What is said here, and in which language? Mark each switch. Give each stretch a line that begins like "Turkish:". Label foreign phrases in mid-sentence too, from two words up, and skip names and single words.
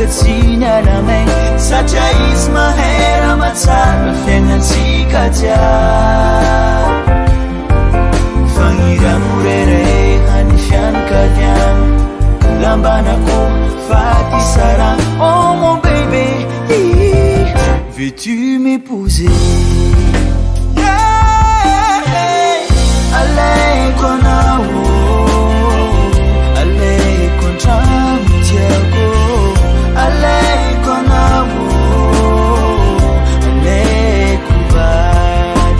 Malagasy: dinyaramay satria izy mahera matsara fiainatsika jiaby fagniramorere hany fianakaviana lambanako faty sara
French: oh mon bébé veux-tu m'épouser
Malagasy: alaiko anao alaiko antrano tiako alaiko anao alaiko vady